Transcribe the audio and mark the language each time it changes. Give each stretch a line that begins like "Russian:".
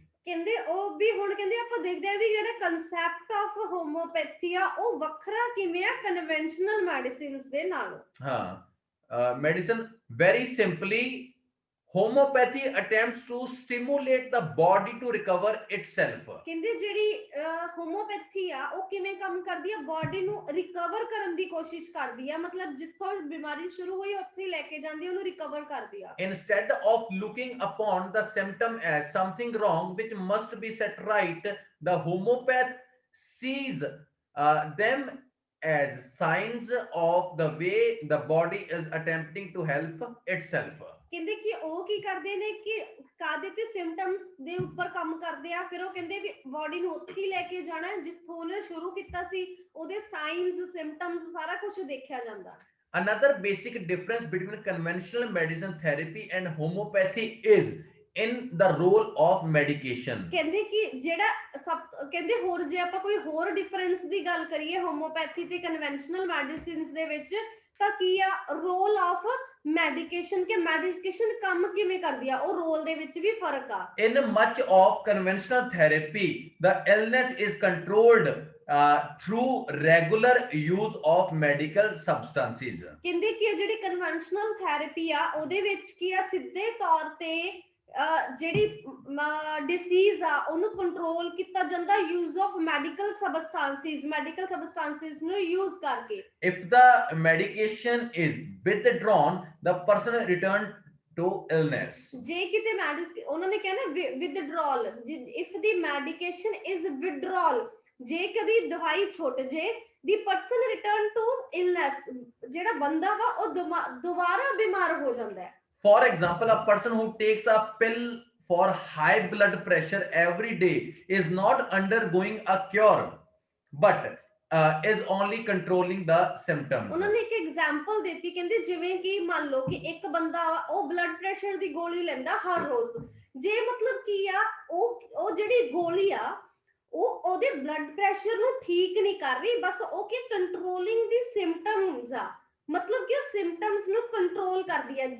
Punjabi: ਕਹਿੰਦੇ ਉਹ ਵੀ ਹੁਣ ਕਹਿੰਦੇ ਆਪਾਂ ਦੇਖਦੇ ਆ ਵੀ ਜਿਹੜਾ ਕਨਸੈਪਟ ਆਫ ਹੋਮੋਪੈਥੀ ਆ ਉਹ ਵੱਖਰਾ ਕਿਵੇਂ ਆ ਕਨਵੈਨਸ਼ਨਲ ਮੈਡੀਸਿਨਸ ਦੇ ਨਾਲੋਂ।
English: ਹਾਂ medicine very simply homeopathy attempts to stimulate the body to recover itself।
Punjabi: ਕਹਿੰਦੇ ਜਿਹੜੀ ਹੋਮੋਪੈਥੀ ਆ ਉਹ ਕਿਵੇਂ ਕੰਮ ਕਰਦੀ ਆ, ਬਾਡੀ ਨੂੰ ਰਿਕਵਰ ਕਰਨ ਦੀ ਕੋਸ਼ਿਸ਼ ਕਰਦੀ ਆ, ਮਤਲਬ ਜਿੱਥੋਂ ਬਿਮਾਰੀ ਸ਼ੁਰੂ ਹੋਈ ਉੱਥੇ ਹੀ ਲੈ ਕੇ ਜਾਂਦੀ, ਉਹਨੂੰ ਰਿਕਵਰ ਕਰਦੀ ਆ।
English: Instead of looking upon the symptom as something wrong which must be set right, the homeopath sees them as signs of the way the body is attempting to help itself।
Punjabi: ਕਹਿੰਦੇ ਕਿ ਉਹ ਕੀ ਕਰਦੇ ਨੇ ਕਿ ਕਾਦੇ ਤੇ ਸਿੰਪਟਮਸ ਦੇ ਉੱਪਰ ਕੰਮ ਕਰਦੇ ਆ, ਫਿਰ ਉਹ ਕਹਿੰਦੇ ਵੀ ਬਾਡੀ ਨੂੰ ਉੱਥੇ ਹੀ ਲੈ ਕੇ ਜਾਣਾ ਜਿੱਥੋਂ ਉਹਨੇ ਸ਼ੁਰੂ ਕੀਤਾ ਸੀ, ਉਹਦੇ ਸਾਈਨਸ ਸਿੰਪਟਮਸ ਸਾਰਾ ਕੁਝ ਦੇਖਿਆ ਜਾਂਦਾ।
English: Another basic difference between conventional medicine therapy and homeopathy is in the role of medication।
Punjabi: ਕਹਿੰਦੇ ਕਿ ਜਿਹੜਾ ਕਹਿੰਦੇ ਹੋਰ ਜੇ ਆਪਾਂ ਕੋਈ ਹੋਰ ਡਿਫਰੈਂਸ ਦੀ ਗੱਲ ਕਰੀਏ ਹੋਮੋਪੈਥੀ ਤੇ ਕਨਵੈਨਸ਼ਨਲ ਮੈਡੀਸਿਨਸ ਦੇ ਵਿੱਚ, ਤਾਂ ਕੀ ਆ ਰੋਲ ਆਫ ਮੈਡੀਕੇਸ਼ਨ, ਕਿ ਮੈਡੀਕੇਸ਼ਨ ਕੰਮ ਕਿਵੇਂ ਕਰਦੀ ਆ, ਉਹ ਰੋਲ ਦੇ ਵਿੱਚ ਵੀ ਫਰਕ ਆ।
English: In much of conventional therapy the illness is controlled through regular use of medical substances।
Punjabi: ਕਹਿੰਦੇ ਕਿ ਜਿਹੜੀ ਕਨਵੈਨਸ਼ਨਲ ਥੈਰੇਪੀ ਆ ਉਹਦੇ ਵਿੱਚ ਕੀ ਆ ਸਿੱਧੇ ਤੌਰ ਤੇ ਜਿਹੜੀ ਡਿਸੀਜ਼ ਆ ਉਹਨੂੰ ਕੰਟਰੋਲ ਕੀਤਾ ਜਾਂਦਾ ਯੂਜ਼ ਆਫ ਮੈਡੀਕਲ ਸਬਸਟੈਂਸਿਸ ਨੂੰ ਯੂਜ਼ ਕਰਕੇ।
English: If the medication is withdrawn, the person return to illness।
Punjabi: ਜੇ ਕਿਤੇ ਉਹਨਾਂ ਨੇ ਕਿਹਾ ਨਾ
English: withdrawal, if the medication is withdrawal,
Punjabi: ਜੇ ਕਦੀ ਦਵਾਈ ਛੁੱਟ ਜੇ
English: ਦੀ person return to illness,
Punjabi: ਜਿਹੜਾ ਬੰਦਾ ਵਾ ਉਹ ਦੁਬਾਰਾ ਬਿਮਾਰ ਹੋ ਜਾਂਦਾ ਹੈ।
English: For example, a person who takes a pill for high blood pressure every day is not undergoing a cure, but is only controlling the symptoms.
Punjabi: ਉਹਨਾਂ ਨੇ ਇੱਕ ਐਗਜ਼ਾਮਪਲ ਦਿੱਤੀ, ਕਹਿੰਦੇ ਜਿਵੇਂ ਕਿ ਮੰਨ ਲਓ ਕਿ ਇੱਕ ਬੰਦਾ ਉਹ ਬਲੱਡ ਪ੍ਰੈਸ਼ਰ ਦੀ ਗੋਲੀ ਲੈਂਦਾ ਹਰ ਰੋਜ਼, ਜੇ ਮਤਲਬ ਕੀ ਆ ਉਹ ਜਿਹੜੀ ਗੋਲੀ ਆ ਉਹ ਉਹਦੇ ਬਲੱਡ ਪ੍ਰੈਸ਼ਰ ਨੂੰ ਠੀਕ ਨਹੀਂ ਕਰ ਰਹੀ, ਬਸ ਉਹ ਕਿ ਕੰਟਰੋਲਿੰਗ ਦੀ ਸਿੰਪਟਮਸ ਆ, ਮਤਲਬ ਕਿ ਉਹ ਸਿੰਪਟਮਸ ਨੂੰ ਕੰਟਰੋਲ ਕਰਦੀ ਹੈ।